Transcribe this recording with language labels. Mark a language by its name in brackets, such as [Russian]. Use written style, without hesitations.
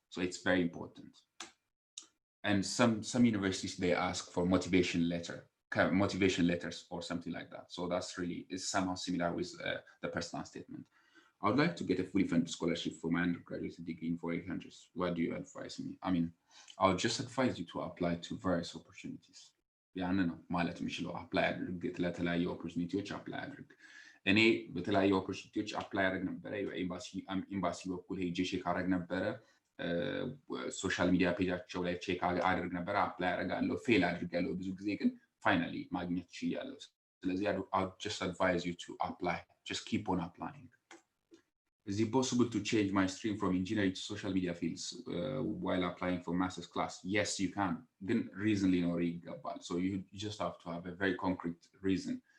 [English] So it's very important. And some universities, they ask for motivation letters or something like that. So that's really is somehow similar with the personal statement. I would like to get a fully funded scholarship for my undergraduate degree in 400. What do you advise me? I mean, I would just advise you to apply to various opportunities. [Amharic] ያን ነው ማለት የምችለው። አፕላይ አድርግ፣ ለተለያዩ ኦፖርቹኒቲዎች አፕላይ አድርግ። እኔ በተለያዩ ኦፖርቹኒቲዎች አፕላይ አድርግ ነበረ። ኤምባሲ በኩል ሄጄ ቼክ አድርግ ነበረ። ሶሻል ሚዲያ ፔጃቸው ላይ ቼክ አድርግ ነበረ። አፕላይ አድርጋለሁ፣ ፌል አድርጋለሁ ብዙ ጊዜ፣ ግን ፋይናሊ ማግኘት ችያለሁ። [English] I'll just advise you to apply. Just keep on applying. Is it possible to change my stream from engineering to social media fields while applying for master's class? Yes, you can. Then reasonly no rigabal. So you just have to have a very concrete reason.